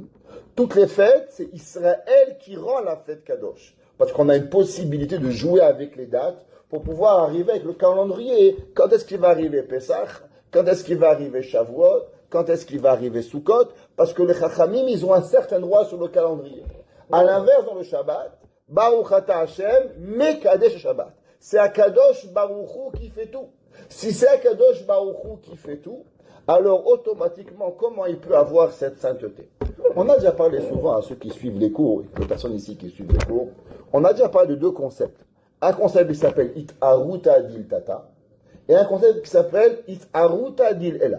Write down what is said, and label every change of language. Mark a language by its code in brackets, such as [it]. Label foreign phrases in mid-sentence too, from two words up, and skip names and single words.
[fr] Toutes les fêtes, c'est Israël qui rend la fête Kadosh. Parce qu'on a une possibilité de jouer avec les dates pour pouvoir arriver avec le calendrier. Quand est-ce qu'il va arriver Pesach? Quand est-ce qu'il va arriver Shavuot? Quand est-ce qu'il va arriver Sukkot? Parce que les Chachamim, ils ont un certain droit sur le calendrier. À l'inverse, dans le Shabbat, [he] ברוך אתה השם, מקדש שבת. [fr] C'est Akadosh Baruch Hu qui fait tout. Si c'est Akadosh Baruch Hu qui fait tout, alors automatiquement, comment il peut avoir cette sainteté? On a déjà parlé souvent à ceux qui suivent les cours, les personnes ici qui suivent les cours, on a déjà parlé de deux concepts. Un concept qui s'appelle [arc] אתערותא דלתתא, [fr] et un concept qui s'appelle [arc] אתערותא דלעילא.